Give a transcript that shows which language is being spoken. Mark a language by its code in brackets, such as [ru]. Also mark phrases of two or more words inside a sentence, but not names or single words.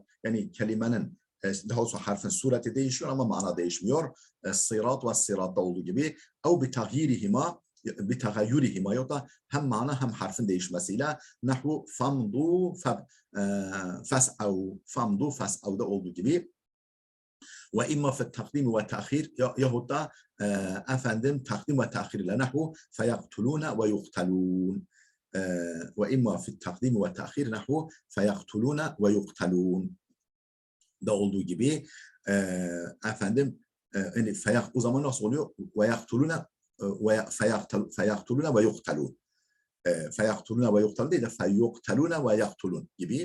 [tr] Yani kelimenin daha doğrusu harfin sureti değişiyor ama mana değişmiyor. Sirat ve siratta olduğu gibi. [ar] أو بتغييرهما، بتغيرهما, [tr] yok da hem mana hem harfin değişmesiyle. [ar] نحو فامضوا فاسعوا, فامضوا فاسعوا'da [tr] olduğu gibi. [ar] وإما في تقديم وتأخير, [tr] yahut da efendim takdim ve ta'khir ile [ar] نحو فيقتلون ويقتلون. وإما في تقديم وتأخير نحو فيقتلون ويقتلون [tr] da olduğu gibi efendim yani o zaman nasıl oluyor? [ar] ويقتلون وفيقتلون ويقتلون. فيقتلون ويقتلون [tr] değil de [ar] فيقتلون ويقتلون gibi.